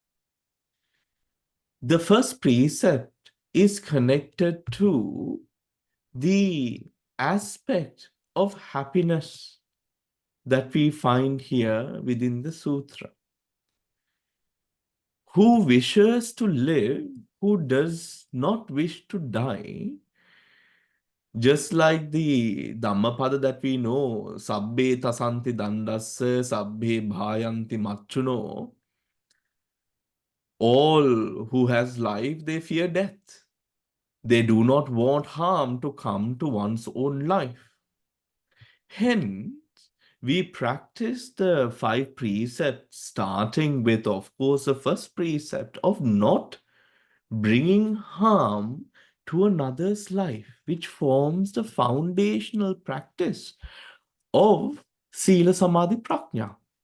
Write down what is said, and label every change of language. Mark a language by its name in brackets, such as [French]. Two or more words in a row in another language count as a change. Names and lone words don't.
[English] The first precept is connected to the aspect of happiness that we find here within the sutra. Who wishes to live, who does not wish to die, Just like the Dhammapada that we know, [Pali] Sabbe tasanti dandassa, Sabbe bhayanti machuno, [English] all who has life, they fear death. They do not want harm to come to one's own life. Hence, we practice the 5 precepts, starting with, of course, the first precept of not bringing harm to another's life, which forms the foundational practice of [Pali] Sila Samadhi Prajna.